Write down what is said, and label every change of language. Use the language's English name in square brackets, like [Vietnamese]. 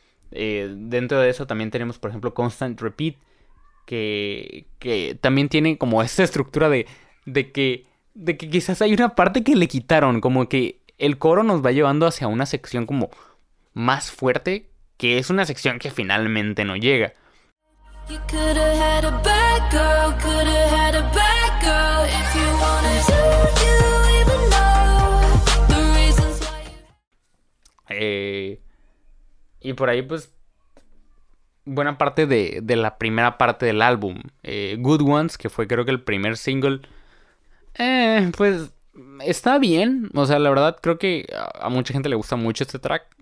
[Spanish] Dentro de eso también tenemos, por ejemplo, Constant Repeat, que también tiene como esta estructura de que quizás hay una parte que le quitaron, como que el coro nos va llevando hacia una sección como más fuerte, que es una sección que finalmente no llega. [English] You coulda had a bad girl, coulda had a bad girl if you wanted to, you even know the reasons why. [Spanish] Y por ahí pues buena parte de la primera parte del álbum, Good Ones, que fue creo que el primer single, pues está bien, o sea, la verdad creo que a mucha gente le gusta mucho este track.